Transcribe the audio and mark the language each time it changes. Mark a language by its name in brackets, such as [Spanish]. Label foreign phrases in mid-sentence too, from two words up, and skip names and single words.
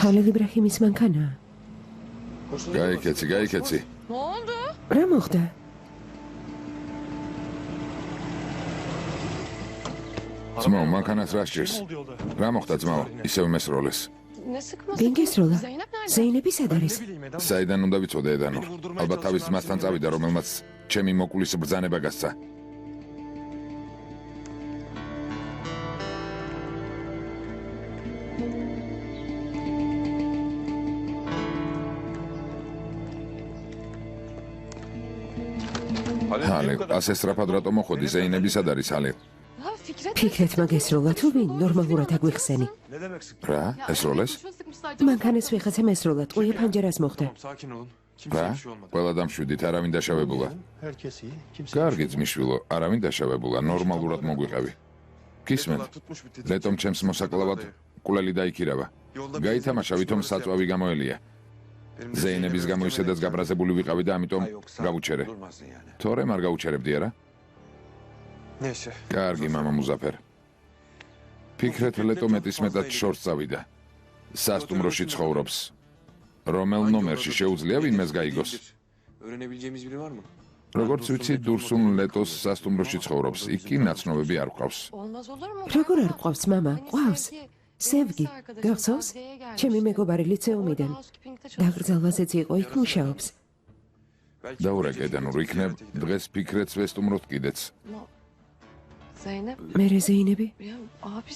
[Georgian] ხალილ იბრაჰიმის მანქანაა. გაიქეცი. [Turkish] Ne oldu? [Georgian] რა მოხდა? ძმაო, მანქანას რა სჭირს? რა მოხდა ძმაო? ისევ მესროლეს. [Turkish] Ne sıkması? [Georgian] გენგესროლა. [Turkish] Zeynep nerede? [Georgian] ზეინები სად არის? საიდან უნდა ვიცოდე ედანო? ალბათ თავის ძმასთან წავიდა, რომელმაც ჩემი მოკვლის ბრძანება გასცა. ჰალილ, ასე სწრაფად რატომ მოხვედი? ზეინები სად არის ჰალილ? [Turkish] Ha Fikret. [Georgian] ფიქრეთმა გესროლა თუ ვინ ნორმალურად აგვიხსენი. რა? ესროლეს? მანქანის ვიღაცა მესროლა ტყუია ფანჯერას მოხდა. [Turkish] Sakin olun. [Georgian] რა? ყველა დამშვიდით, არავინ დაშავებულა. [Turkish] Herkes iyi. Kimse [Georgian] კარგი ძმისშვილო, არავინ დაშავებულა, ნორმალურად მოგვიყევი. გისმენთ? ლეტომ ჩემს მოსაკლავად კულელი დაიქირავა. გაითამაშა, ვითომ საწვავი გამოელია. ზეინების გამო ისედაც გაბრაზებული ვიყავი და ამიტომ გავუჩერე. თორემ არ გაუჩერებდი არა? [Turkish] Neyse. [Georgian] კარგი მამა მუზაფერ. ფიქრეთ ლეტო მეტისმეტად შორს წავიდა. სასტუმროში ცხოვრობს. რომელ ნომერში შეუძლია ვინმეს გაიგოს? [Turkish] Öğrenebileceğimiz biri var mı? [Georgian] როგორც ვიცი, დურსუნ ლეტოს სასტუმროში ცხოვრობს. იქ კი ნაცნობები არ ყავს. [Turkish] Olmaz olur mu? [Georgian] როგორ არ ყავს მამა? ყავს. სევგი, გახსოვს? ჩემი მეგობარი ლიცეუმიდან. დაგრძალვაზეც იყო, იქ მუშაობს. დაურეკე ედანურ იქნებ, დღეს ფიქრეთს ვესტუმროთ კიდეც. Zeynep. მერე ზეინები? [Turkish] Ya abisi.